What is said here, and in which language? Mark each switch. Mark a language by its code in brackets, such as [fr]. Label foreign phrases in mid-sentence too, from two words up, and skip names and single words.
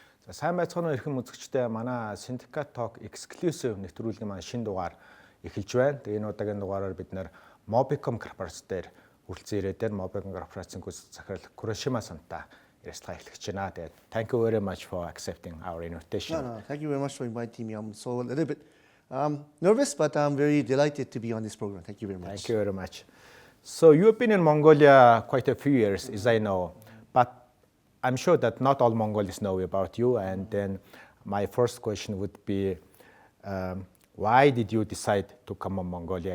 [mn] Сайн байцгаана уу эрхэм үзэгчдээ манай Syndicate Talk Exclusive нэвтрүүлгийн маань шинэ дугаар эхэлж байна. Тэгээ энэ удаагийн дугаараар бид нэр Mobicom корпорац дээр хүрэлцэн ирээд дээр Mobicom корпорацийн гүйцэтгэх захирал Kurashima-сантай ярилцлага эхлэж байна. Тэгээд [en] thank you very much for accepting our invitation. No, thank you very much for inviting me. I'm so a little bit nervous, but I'm very delighted to be on this program. Thank you very much. Thank you very much. So you've been in Mongolia quite a few years, as I know, but I'm sure that not all Mongols know about you, and then my first question would be, why did you decide to come to Mongolia?